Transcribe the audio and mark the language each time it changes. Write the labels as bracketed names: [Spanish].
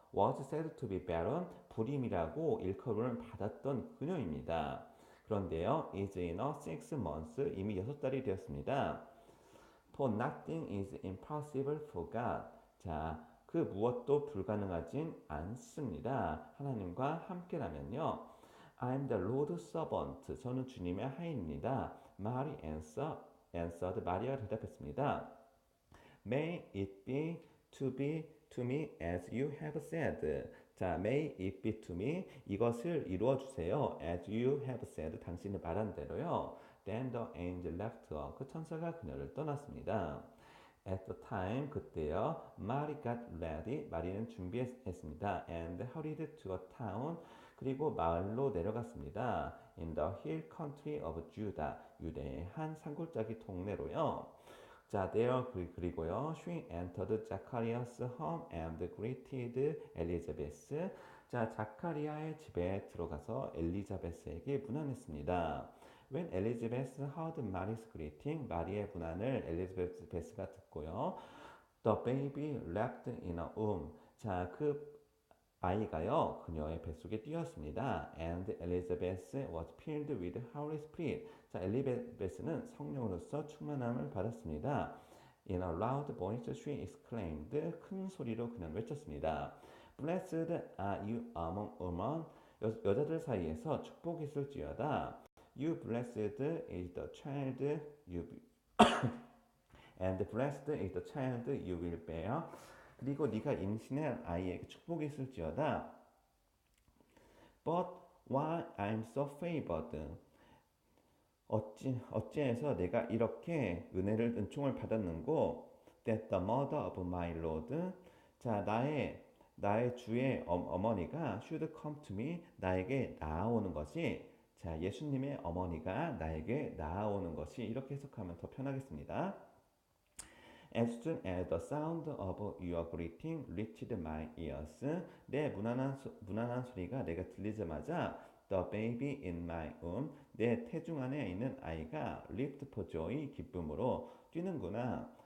[English] was said to be barren, [Korean] 불임이라고 일컬음을 받았던 그녀입니다. 그런데요, [English] is in a 6 months, [Korean] 이미 6달이 되었습니다. [English] For nothing is impossible for God. [Korean] 자, 그 무엇도 불가능하진 않습니다. 하나님과 함께라면요. [English] I'm the Lord's servant. [Korean] 저는 주님의 하인입니다. [English] Mary answered. [Korean] 마리아가 대답했습니다. [English] May it be to me as you have said. 자, may it be to me. [Korean] 이것을 이루어 주세요. [English] As you have said. [Korean] 당신이 말한 대로요. [English] Then the angel left her. [Korean] 그 천사가 그녀를 떠났습니다. [English] At the time, [Korean] 그때요. [English] Mary got ready. [Korean] 마리는 준비했습니다. [English] And hurried to a town. [Korean] 그리고 마을로 내려갔습니다. [English] In the hill country of Judah. [Korean] 유대의 한 산골짜기 동네로요. 자, there 그리고요. [English] She entered Zacharias' home and greeted Elizabeth. [Korean] 자, 자카리아의 집에 들어가서 엘리자베스에게 문안했습니다. [English] When Elizabeth heard Mary's greeting, [Korean] 마리의 문안을 엘리자베스가 듣고요. [English] The baby leapt in her womb. [Korean] 자, 그 아이가요, 그녀의 뱃속에 뛰었습니다. [English] And Elizabeth was filled with Holy Spirit. [Korean] 자, 엘리자베스는 성령으로서 충만함을 받았습니다. [English] In a loud voice she exclaimed. [Korean] 큰 소리로 그는 외쳤습니다. [English] Blessed are you among women. [Korean] 여자들 사이에서 축복이 있을지어다. [English] You blessed is the child you and blessed is the child you will bear. [Korean] 그리고 네가 임신한 아이에게 축복이 있을지어다. [English] But why I'm so favored? [Korean] 어찌해서 내가 이렇게 은총을 받았는고? [English] That the mother of my Lord. [Korean] 자, 나의 주의 어머니가 [English] should come to me. [Korean] 나에게 나아오는 것이. 자, 예수님의 어머니가 나에게 나아오는 것이. 이렇게 해석하면 더 편하겠습니다. As soon as the sound of your greeting reached my ears, 내 무난한 소리가 내가 들리자마자 the baby in my womb, 내 태중 안에 있는 아이가 leaped for joy, 기쁨으로 뛰는구나.